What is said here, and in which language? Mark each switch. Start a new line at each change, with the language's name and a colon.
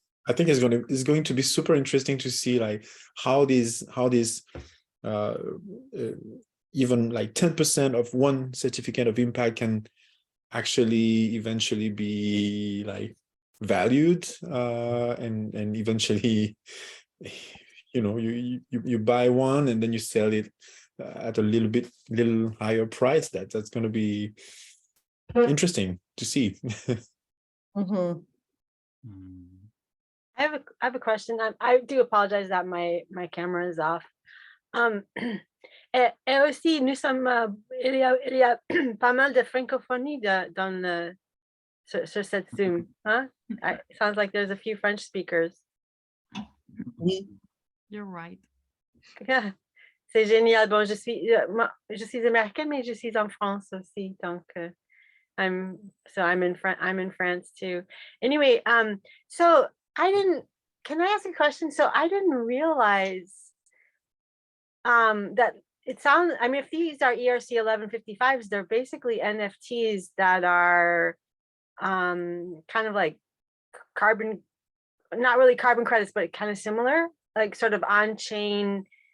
English: I think it's going to be super interesting to see like how these uh, even like 10% of one certificate of impact can actually eventually be like valued, and eventually you buy one and then you sell it at a little higher price. That's going to be interesting to see. Mhm. Mm. I have a question. I do apologize that my camera is off.
French: Et aussi, nous sommes, il y a pas mal de francophonie sur cette Zoom, huh?
English: It sounds like there's a few French speakers. You're right.
French: Yeah, c'est génial. Bon, je suis américaine, mais je suis en France aussi, donc
English: I'm in France too. Anyway, so can I ask a question? So I didn't realize that it sounds, I mean, if these are ERC 1155s, they're basically NFTs that are kind of like carbon, not really carbon credits, but kind of similar, like sort of on-chain